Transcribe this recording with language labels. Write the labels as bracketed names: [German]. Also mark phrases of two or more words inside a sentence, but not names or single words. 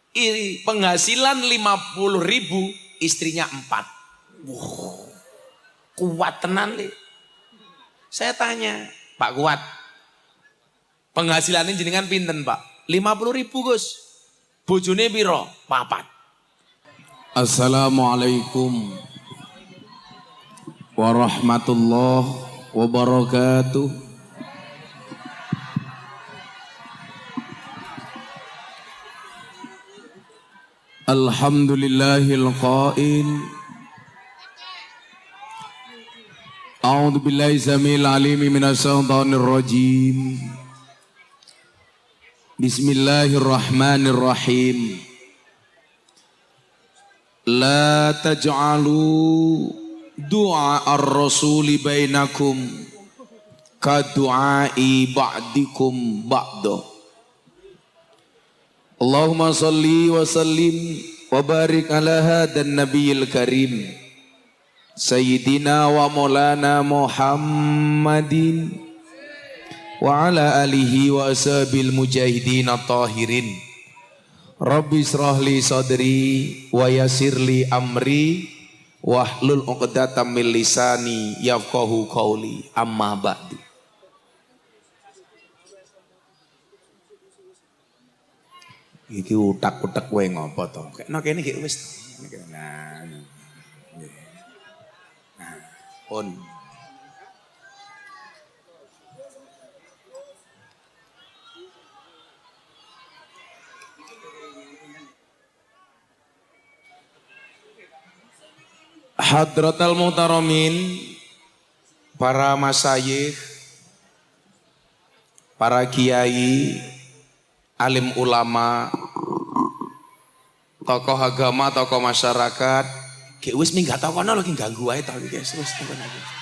[Indonesian] penghasilan 50.000, istrinya 4. Kuat tenan nih. Saya tanya, Pak Kuat, penghasilannya [Javanese] jenengan pinten [Indonesian] Pak? [Javanese] 50.000 Gus. Bojone piro? 4. [Arabic] السلام عليكم ورحمة الله وبركاته. الحمد لله القائل. أعوذ بالله السميع العليم من الشيطان الرجيم. Bismillahirrahmanirrahim. لا تجعلوا دعاء الرسول بينكم كدعاء بعضكم بعضا. اللهم صل وسلم وبارك على هذا النبي الكريم سيدنا ومولانا محمد وعلى آله وأصحاب المجاهدين الطاهرين. رب اشرح لي صدري ويسر لي أمري واحلل عقدة من لساني يفقهوا قولي أما بعد. [Javanese] Iki utak-utak kowe ngopo to? Kekno kene iki wis. Nah. Pun. [Arabic] حضرات المحترمين, [Indonesian] para masyayikh, para kiai, alim ulama, tokoh agama, tokoh masyarakat, [Javanese] kayak wis minggat tau kono lagi ganggu ae tau iki wis tekan aja.